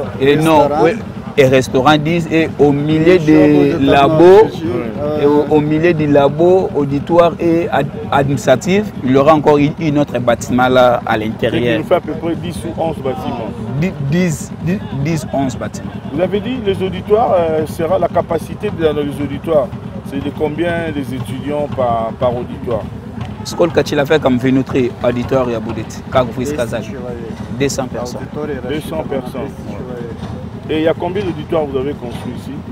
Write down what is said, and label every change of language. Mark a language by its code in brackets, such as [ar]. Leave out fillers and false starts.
[fr] et non, oui, et restaurant 10 et au milieu des labos, au milieu du labo, auditoire et administratif, il y aura encore un autre bâtiment là à l'intérieur. Il fait à peu près 10 ou 11 bâtiments. 10-11 bâtiments. Vous avez dit les auditoires, sera la capacité dans les auditoires. C'est de combien des étudiants par auditoire? [ru] Сколько человек внутри аудитория будет, как вы сказали? [fr] 200 personnes. 200 personnes. Et il y a combien d'auditoires vous avez construit ici?